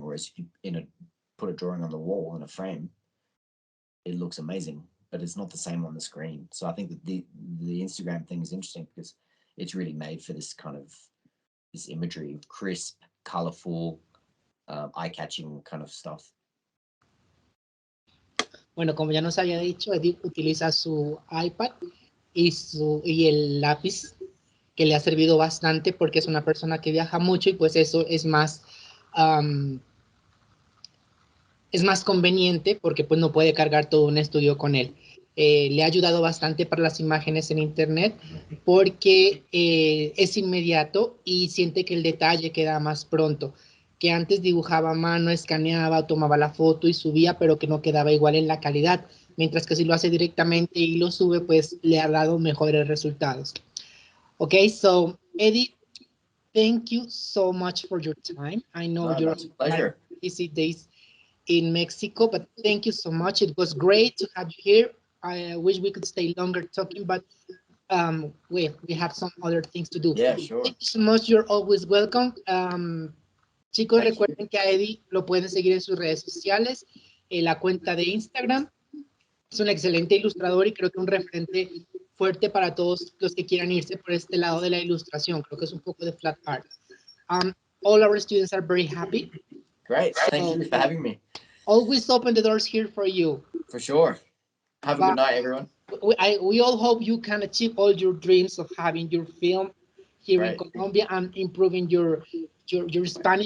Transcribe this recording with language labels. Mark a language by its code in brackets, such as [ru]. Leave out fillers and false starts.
[en] Whereas if you put a drawing on the wall in a frame, it looks amazing, but it's not the same on the screen. So I think that the Instagram thing is interesting because it's really made for this kind of this imagery of crisp, colorful, eye-catching kind of stuff. [es] Bueno, como ya nos había dicho, Edith utiliza su iPad y el lápiz, que le ha servido bastante porque es una persona que viaja mucho y pues eso es más es más conveniente porque pues no puede cargar todo un estudio con él. Le ha ayudado bastante para las imágenes en internet porque es inmediato y siente que el detalle queda más pronto, que antes dibujaba a mano, escaneaba, tomaba la foto y subía, pero que no quedaba igual en la calidad, mientras que si lo hace directamente y lo sube, pues le ha dado mejores resultados. [en] Okay, so Eddie, thank you so much for your time. I know you're That's a pleasure. busy days in Mexico, but thank you so much. It was great to have you here. I wish we could stay longer talking, but we have some other things to do. Yeah, sure. Thank you so much. You're always welcome. Chicos, Thank [es] recuerden que a Eddie lo pueden seguir en sus redes sociales, en la cuenta de Instagram. Es un excelente ilustrador y creo que un referente fuerte para todos los que quieran irse por este lado de la ilustración. Creo que es un poco de flat art. [en] All our students are very happy. Great. Thank you for having me. Always open the doors here for you. For sure. Have a good night, everyone. We all hope you can achieve all your dreams of having your film here in Colombia and improving your Spanish.